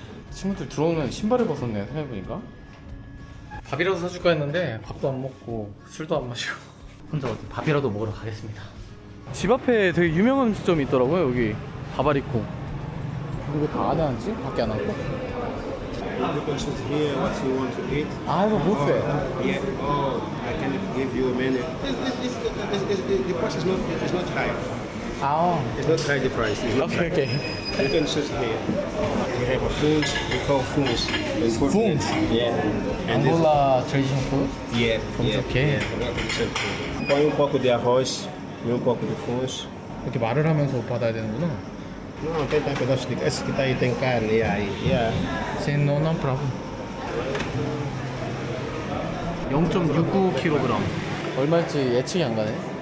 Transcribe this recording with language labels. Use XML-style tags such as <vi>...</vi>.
<ko>친구들 들어오면 신발을 벗었네, 생각해보니까. 밥이라도 사줄까 했는데 밥도 안 먹고 술도 안 마시고 혼자 어디 밥이라도 먹으러 가겠습니다. 집 앞에 되게 유명한 음식점이 있더라고요. 여기 바바리코. 이거 다 안에 앉지? 밖에 안 앉고?</ko> <en>You can choose here what you want to eat.</en> <ko>아 이거 뷔페.</ko> <en>Yeah. Oh, I can give you a menu. The price is not high. 아 It's not high the price. It's not 오케이 오케이. You can choose here. We have a funge. We call funge. Funge? Yeah. And this, 앙골라 트레디셔널 푸드? yeah. Funge, yeah, okay.</en> <pt>Yeah. Agora tem que ser funge. Põe pouco de arroz e pouco de funge.</pt> <ko>이렇게 말을 하면서 받아야 되는구나.</ko> <pt>Não, tem pedaço de... Esse que tá aí tem carne.</pt> <en>Yeah. Yeah. Sim, no problem. 0.69kg.</en> <ko>얼마일지 예측이 안 가네.</ko>